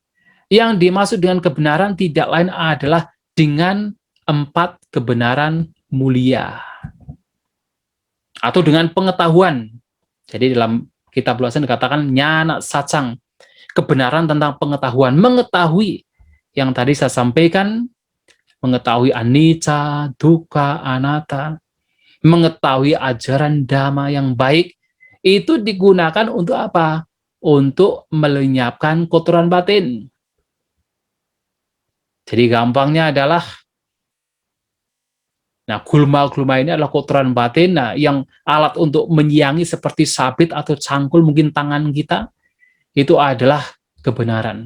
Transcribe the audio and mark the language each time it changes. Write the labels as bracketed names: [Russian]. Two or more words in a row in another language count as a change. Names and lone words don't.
[Indonesian] Yang dimaksud dengan kebenaran tidak lain adalah dengan 4 kebenaran mulia. Atau dengan pengetahuan. Jadi dalam kitab ulasan dikatakan [Pali] nyana sacang, [Indonesian] kebenaran tentang pengetahuan, mengetahui yang tadi saya sampaikan, mengetahui [Pali] anicca, dukkha, anatta, [Indonesian] mengetahui ajaran dhamma yang baik, itu digunakan untuk apa? Untuk melenyapkan kotoran batin. Jadi gampangnya adalah, nah gulma-gulma ini adalah kotoran batin, nah yang alat untuk menyiangi seperti sabit atau cangkul mungkin tangan kita, itu adalah kebenaran.